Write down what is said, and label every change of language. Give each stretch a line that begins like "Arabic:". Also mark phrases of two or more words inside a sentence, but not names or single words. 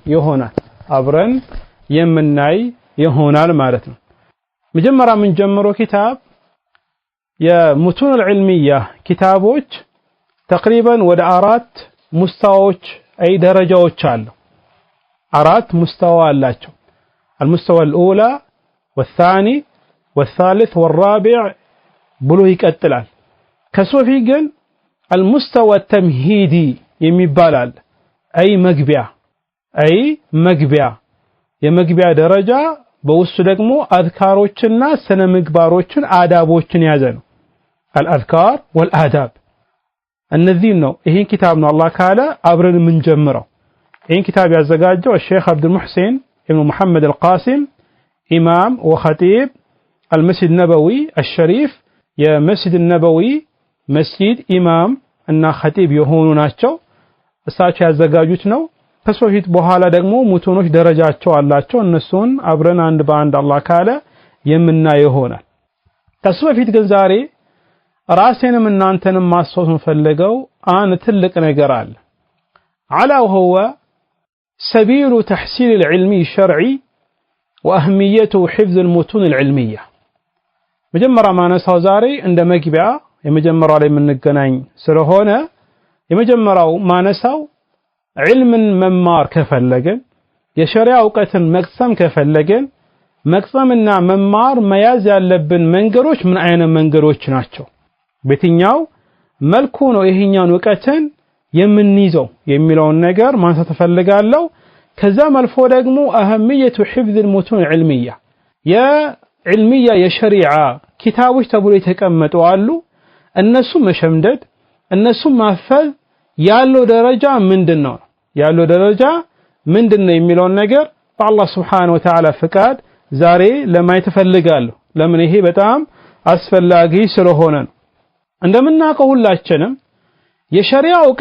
Amharic: ይሆናል ማለት ነው። መጀመሪያ ምን ጀምሮ ኪታብ የሙቱን العلمية ኪታቦች ተቅሪበን ወደ 4 ሙስታዎች ደረጃዎች አሉ። 4 ሙስታዋ አላቸው።
Arabic: المستوى الأولى والثاني والثالث والرابع
Amharic: ብሎ ይቀጥላል። ከሶፊ ግን
Arabic: المستوى التمهيدي
Amharic: የሚባል አለ። መግቢያ የመግቢያ ደረጃ በውስጡ ደግሞ አዝካሮችና ስነ ምግባሮችን አዳቦችን ያዘ ነው።
Arabic: الأذكار والآداب
Amharic: እነዚህ ነው። ይሄን ኪታብ ነው አላህ ካለ አብረን ምን ጀምረው። ይሄን ኪታብ ያዘጋጀው
Arabic: الشيخ عبد المحسن ابن محمد القاسم إمام وخطيب المسجد النبوي الشريف يا مسجد النبوي
Amharic: መስጂድ ኢማም እና ኸጢብ የሆኑ ናቸው። እሳቸው ያዘጋጁት ነው። ከሶፊት በኋላ ደግሞ ሙቱኖች ደረጃቸው አላቸው። እነሱን አብረን አንድ በአንድ አላህ ካለ የምናየው ይሆናል። ከሶፊት ግን ዛሬ ራሴንም እናንተንም ማስታወስ ፈልገው አንድ ትልቅ ነገር አለ።
Arabic: على وهو سبيل تحصيل العلم الشرعي وأهميته حفظ المتون العلمية.
Amharic: መጀመሪያ ማነሳው ዛሬ እንደ መግቢያ የመጀመሪያው ላይ የምንገናኝ ስለሆነ የመጀመሪያው ማነሳው ዒልምን መማር ከፈለግን የሸሪዓ ዕውቀትን መቅሰም ከፈለግን መቅሰምና መማር መያዝ ያለብን መንገዶች ምን አይነት መንገዶች ናቸው? በየትኛው መልኩ ነው ይሄኛውን ዕውቀትን የምንይዘው የሚለውን ነገር ማንሳት ፈልጋለሁ። ከዛ መልፎ ደግሞ አህሚየቱ
Arabic: حفظ المتون العلمية
Amharic: የዕልሚያ የሸሪዓ ኪታቦች ተብሎ የተቀመጡ አሉ። እነሱ መሸምደድ እነሱ ማፈዝ ያለው ደረጃ ምንድነው የሚለውን ነገር በአላህ
Arabic: سبحانه وتعالى
Amharic: ፍቃድ ዛሬ ለማየት ፈልጋለሁ። ለምን ይሄ በጣም አስፈላጊ ስለሆነ ነው። እንደምናውቀው ሁላችንም የሸሪዓ